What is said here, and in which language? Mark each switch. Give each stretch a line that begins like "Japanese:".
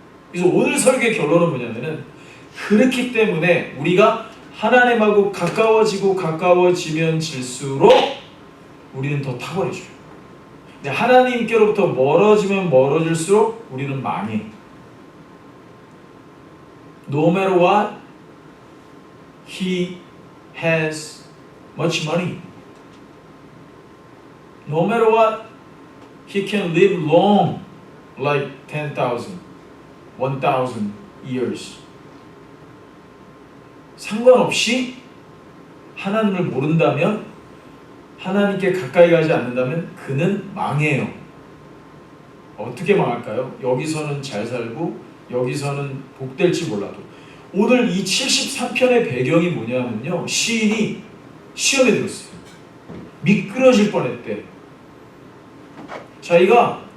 Korean: 그래서 오늘 설교의 결론은 뭐냐면은, 그렇기 때문에 우리가 하나님하고 가까워지고 가까워지면 질수록 우리는 더 탁월해져요. 근데 하나님께로부터 멀어지면 멀어질수록 우리는 망해.
English: No matter what, he has much money. No matter what, he can live long, like 10,000, 1,000 years.
Korean: 상관없이 하나님을 모른다면, 하나님께 가까이 가지 않는다면 그는 망해요. 어떻게 망할까요? 여기서는 잘 살고 여기서는 복될지 몰라도. 오늘 이 73편의 배경이 뭐냐면요, 시인이 시험에 들었어요. 미끄러질 뻔했대. 자기가